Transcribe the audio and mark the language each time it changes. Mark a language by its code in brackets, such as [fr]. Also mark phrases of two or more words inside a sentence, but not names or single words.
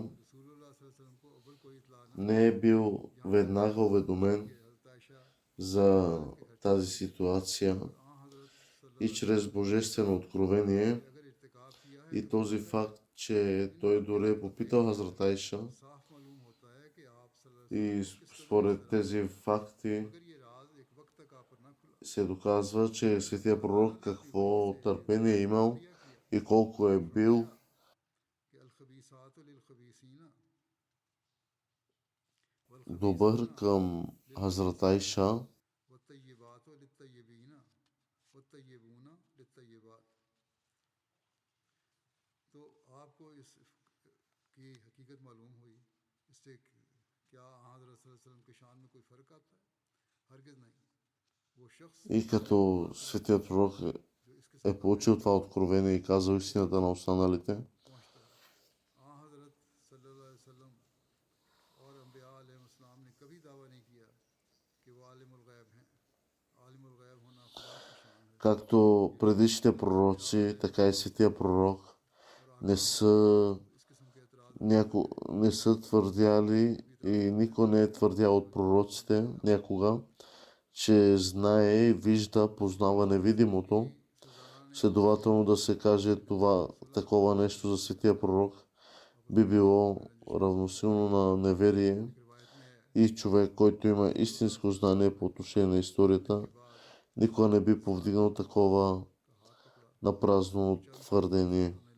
[ar] رسول الله صلى الله عليه وسلم [ur] کو اول کوئی اطلاع نہ [bg] не е бил веднага уведомен [ur] کہ حضرت عائشہ [bg] за тази ситуация [ur] آ حضرت [bg] и чрез божествено откровение [ur] اگر ارتکاب کیا ہے [bg] и този факт, че той дори е попитал Хазрат Айша [ur] صاف معلوم ہوتا ہے کہ آپ [ar] صلى الله عليه [bg] и [ur] وسلم کس [bg] според тези факти [ur] اگر یہ راز ایک وقت تک آپ پر نہ کھلا [bg] се доказва, че светия пророк какво търпение е имал и колко е бил [ar] كه الخبيثات للخبيثين [bg] добър към Хазрат Айша, [ar] والطيبات للطيبين والطيبون للطيبات. [ur] تو آپ کو اس کی حقیقت معلوم ہوئی، اس سے کیا حضرت [ar] صلى الله عليه وسلم [ur] کے شان میں کوئی فرق آتا ہے? ہرگز نہیں۔ وہ شخص [bg] и като светият пророк [ur] جو اس کے [bg] е получил това откровение и казал истината на останалите, [ur] پہنچتا ہے. حضرت [ar] صلى الله عليه وسلم [ur] اور انبیاء علیہم السلام نے کبھی دعویٰ نہیں کیا کہ وہ عالم الغیب ہیں. عالم الغیب ہونا خدا کی شان ہے. [bg] както предишните пророци, така и светия пророк не са, [ur] اس قسم کے اعتراض [bg] не са твърдяли и никой не е твърдял от пророците някога, че знае, вижда, познава невидимото. Следователно да се каже това, такова нещо за светия пророк би било равносилно на неверие и човек, който има истинско знание по отношение на историята, никога не би повдигнал такова напразно твърдение.